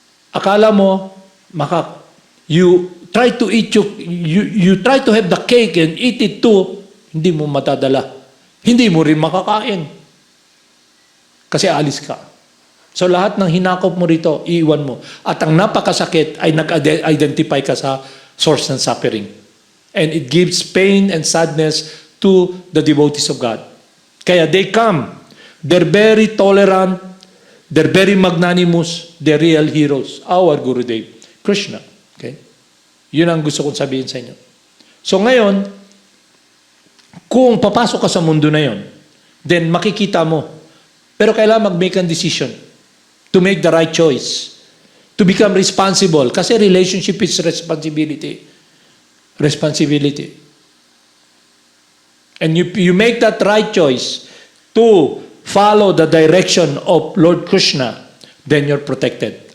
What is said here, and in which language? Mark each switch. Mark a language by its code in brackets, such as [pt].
[tl] Akala mo, [en] you try to eat you try to have the cake and eat it too, [tl] hindi mo matadala. Hindi mo rin makakain. Kasi alis ka. So lahat ng hinakop mo rito, iiwan mo. At ang napakasakit ay nag-identify ka sa source ng suffering. [en] And it gives pain and sadness to the devotees of God. Kaya they come. They're very tolerant. They're very magnanimous. They're real heroes. [tl] Our Gurudev, Krishna. Okay? Yun ang gusto kong sabihin sa inyo. So ngayon, Kung papasok ka sa mundo na yon, then makikita mo. Pero kailangan [en] mag-make a decision to make the right choice. To become responsible. Kasi relationship is responsibility. Responsibility. And you make that right choice to follow the direction of Lord Krishna, then you're protected.